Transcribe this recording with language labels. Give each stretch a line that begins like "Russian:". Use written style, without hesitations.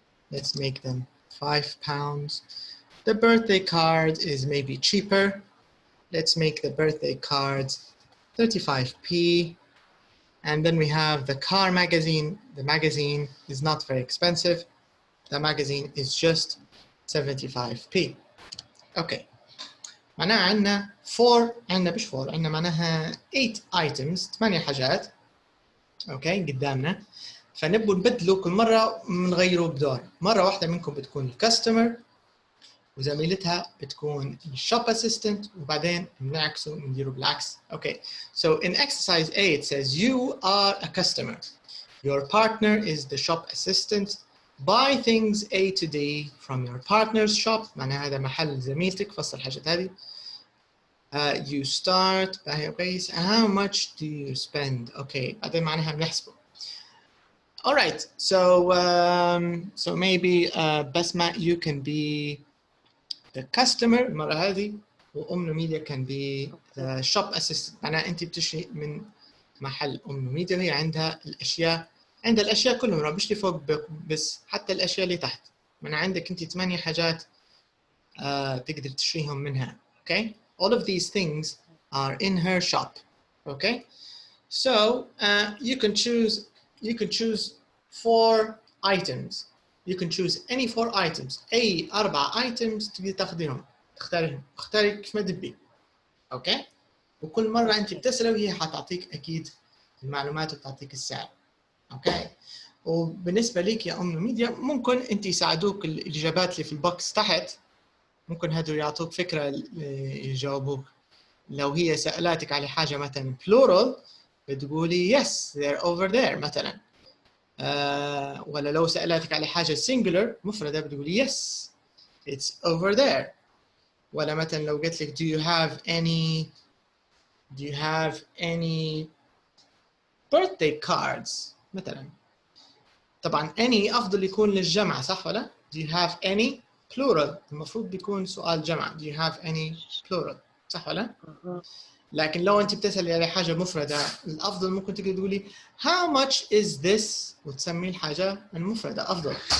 English: Let's make them £5. The birthday card is maybe cheaper. Let's make the birthday card 35p. And then we have the car magazine. The magazine is not very expensive. The magazine is just 75p. Okay.
Arabic: معناها عندنا 4 عندنا مش 4 عندنا معناها 8 items 8 حاجات. اوكي قدامنا. فنبغى نبدلوا كل مرة نغيروا بدور. مرة واحدة منكم بتكون الكاستمر وزميلتها بتكون الشوب اسيستنت وبعدين بنعكسوا نديروا بالعكس.
English: Okay. So in exercise A it says you are a customer. Your partner is the shop assistant. Buy things A to D from your partner's shop.
Arabic: معناها هذا محل زميلتك فصل الحاجات هذه.
English: You start by base. How much do you spend? Okay.
Arabic: بعدين معناها بنحسبه.
English: All right. So maybe Basma you can be the customer
Arabic: المرة هذه وأم ميديا
English: can be the shop assistant.
Arabic: معناها أنت بتشتري من محل أم ميديا وهي عندها الأشياء كلهم مش اللي فوق بس حتى الأشياء اللي تحت. معناها عندك أنت 8 حاجات تقدر تشتريهم منها.
English: Okay. All of these things are in her shop. Okay. So you can choose 4 items. You can choose any 4 items.
Arabic: أي 4 items تقدر تاخذيهم تختارهم اختاري كيف ما تبي. اوكي وكل مرة أنت بتسأله وهي حتعطيك أكيد المعلومات وتعطيك السعر. اوكي وبالنسبة ليك يا أم ميديا ممكن أنت يساعدوك الإجابات اللي في البوكس تحت ممكن هذول يعطوك فكرة يجاوبوك. لو هي سألاتك على حاجة مثلا plural بتقولي
English: yes they're over there
Arabic: مثلا. ولا لو سألتك على حاجة singular مفردة بتقولي
English: yes it's over there.
Arabic: ولا مثلا لو قلت لك
English: do you have any birthday cards
Arabic: مثلا. طبعا any أفضل يكون للجمع صح ولا؟
English: do you have any plural
Arabic: المفروض بيكون سؤال جمع. do you have any plural صح ولا؟ لكن لو أنت بتسألي على حاجة مفردة الأفضل ممكن تقدر تقولي
English: how much is this
Arabic: وتسمي الحاجة المفردة أفضل.